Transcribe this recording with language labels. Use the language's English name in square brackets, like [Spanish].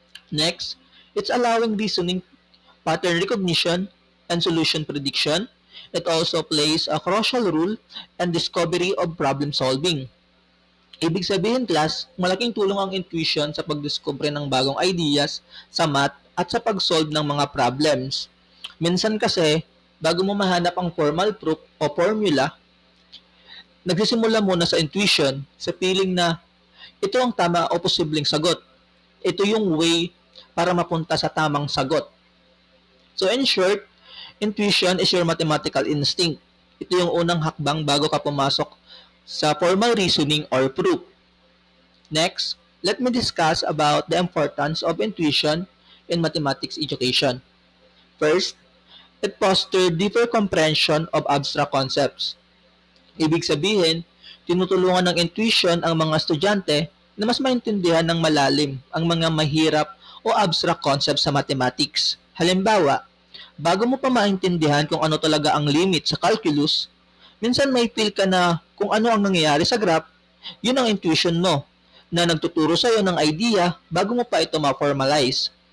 [English] Next, it's allowing reasoning, pattern recognition, and solution prediction. It also plays a crucial role in discovery of problem solving. [Filipino] Ibig sabihin, class, malaking tulong ang intuition sa pagdiskubre ng bagong ideas sa math at sa pag-solve ng mga problems. Minsan kasi, bago mo mahanap ang formal proof o formula, nagsisimula muna sa intuition, sa feeling na ito ang tama o posibleng sagot. Ito yung way para mapunta sa tamang sagot. [English] So in short, intuition is your mathematical instinct. [Filipino] Ito yung unang hakbang bago ka pumasok sa formal reasoning or proof. [English] Next, let me discuss about the importance of intuition in mathematics education. First, it fosters deeper comprehension of abstract concepts. [Filipino] Ibig sabihin, tinutulungan ng intuition ang mga estudyante na mas maintindihan ng malalim ang mga mahirap o abstract concepts sa mathematics. Halimbawa, bago mo pa maintindihan kung ano talaga ang limit sa calculus, minsan may feel ka na kung ano ang nangyayari sa graph, yun ang intuition mo na nagtuturo sa iyo ng idea bago mo pa ito ma-formalize.